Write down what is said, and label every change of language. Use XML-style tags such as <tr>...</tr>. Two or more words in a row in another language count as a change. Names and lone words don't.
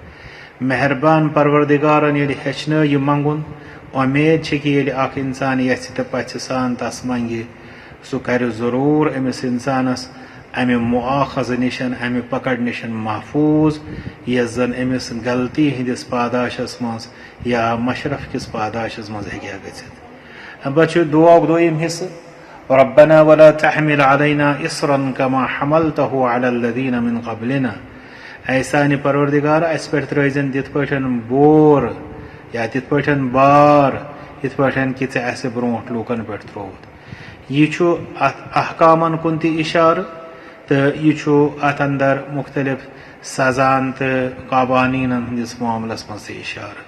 <ks>مہربان پروردگارن ییٚلہِ ہیٚچھنٲو یہِ منٛگُن اُمید چھِ کہ ییٚلہِ اکھ انسان یژھِ تہٕ پژھِ سان تس منٛگہِ سُہ کرِ ضروٗر أمِس انسانس امہِ مُآخذٕ نِش امہِ پکڑ نِش محفوٗظ یۄس زن أمِس غلطی ہٕنٛدِس پاداشس منٛز یا مشرف کِس پاداشس منٛز ہیٚکہِ ہا گٔژھِتھ. امہِ پتہٕ چھُ دعاہُک دوٚیِم حصہٕ</ks> <ar>ربنا ولا تحمل علينا اصرا كما حملته على الذين من قبلنا.</ar> <ks>اے سانہِ پروردگار اسہِ پٮ۪ٹھ ترٛٲیزٮ۪ن تِتھ پٲٹھۍ بور یا تِتھ پٲٹھۍ بار یِتھ پٲٹھۍ کہِ ژےٚ اسہِ برونٛٹھ لوٗکن پٮ۪ٹھ ترٛووُتھ. یہِ چھُ اتھ احکامن کُن تہِ اِشارٕ تہٕ یہِ چھُ اتھ اندر مختلف سزان تہٕ قوانیٖنن ہٕنٛدِس معاملس منٛز تہِ اِشارٕ.</ks>